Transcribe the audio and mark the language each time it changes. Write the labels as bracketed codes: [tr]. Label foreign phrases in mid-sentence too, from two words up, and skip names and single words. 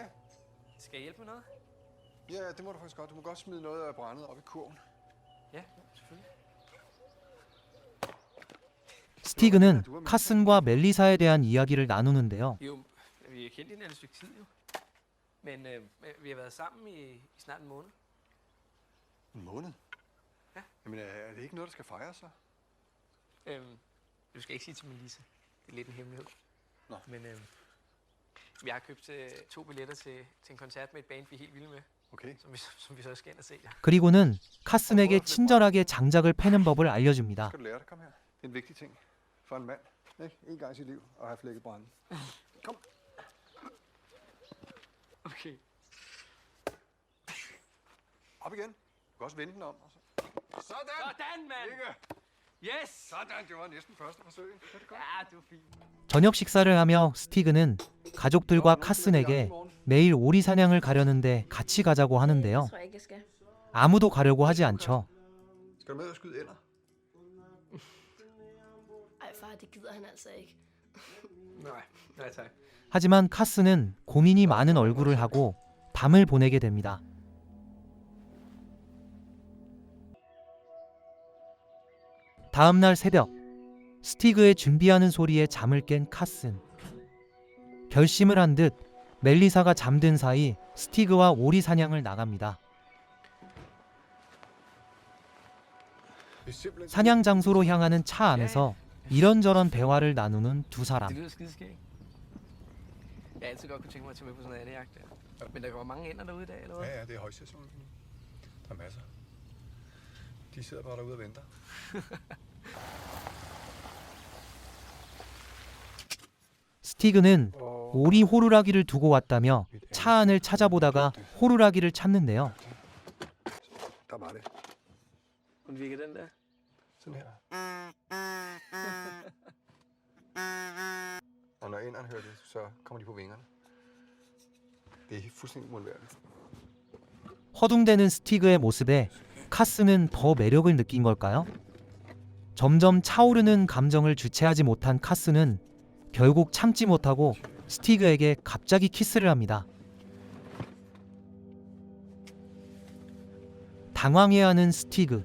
[da] Skal jeg hjælpe med noget? Ja, det må du faktisk godt. Du må godt smide noget af brændet op i kurven. Ja, selvfølgelig. [ko] 스티그는 카슨과 멜리사에 대한 이야기를 나누는데요. [da] Jo, vi har kendt hinanden et stykke tid jo. Men vi har været sammen i snart en måned. En måned? Ja. Jamen, er det ikke noget, der skal fejres så? Du skal ikke sige til Melissa. Det er lidt en hemmelighed. Nå. Men vi har købt 2 billetter til en koncert med et band, vi er helt vilde med. Okay. Som vi så skal ind og se. Ja. [ko] 그리고는 카슨에게 친절하게 장작을 패는 법을 알려줍니다. [da] Skal du lære det? Kom her. Det er en vigtig ting for en mand. Ikke? En gang i sit liv at have flækket brænde. Kom. Okay. Op igen. Du kan også vende den om. Og så. Sådan! Sådan, mand! Ikke? Yes! Sådan, det var næsten første forsøg. Er det godt? Ja, det var fint. [ko] 저녁 식사를 하며 스티그는 가족들과 카슨에게 매일 오리 사냥을 가려는데 같이 가자고 하는데요. [da] tror jeg ikke, jeg skal. [ko] 아무도 가려고 하지 않죠. [da] Skal du med og skyde ælder? Ej, far, det gider han altså ikke. Nej, nej tak. [ko] 하지만 카스는 고민이 많은 얼굴을 하고 밤을 보내게 됩니다. 다음 날 새벽, 스티그의 준비하는 소리에 잠을 깬 카슨. 결심을 한 듯 멜리사가 잠든 사이 스티그와 오리 사냥을 나갑니다. [da] Det er simpelthen... [ko] 사냥 장소로 향하는 차 안에서 이런저런 대화를 나누는 두 사람. [da] Det lyder skideskægt. Jeg har altid godt kunne tænke mig at tage med på sådan en andejagt der. Men der kommer mange ender derude i dag, eller hvad? Ja, ja, det er højsæson. Der er masser. De sidder bare derude og venter. [ko] 스티그는 오리 호루라기를 두고 왔다며 차 안을 찾아보다가 호루라기를 찾는데요. [da] Der var det. Hvordan virker den der? Sådan her. Og når ænderne hører det, så kommer de på vingerne. Det er fuldstændig uundværligt. [ko] 허둥대는 스티그의 모습에 카스는 더 매력을 느낀 걸까요? 점점 차오르는 감정을 주체하지 못한 카스는 결국 참지 못하고 스티그에게 갑자기 키스를 합니다. 당황해하는 스티그.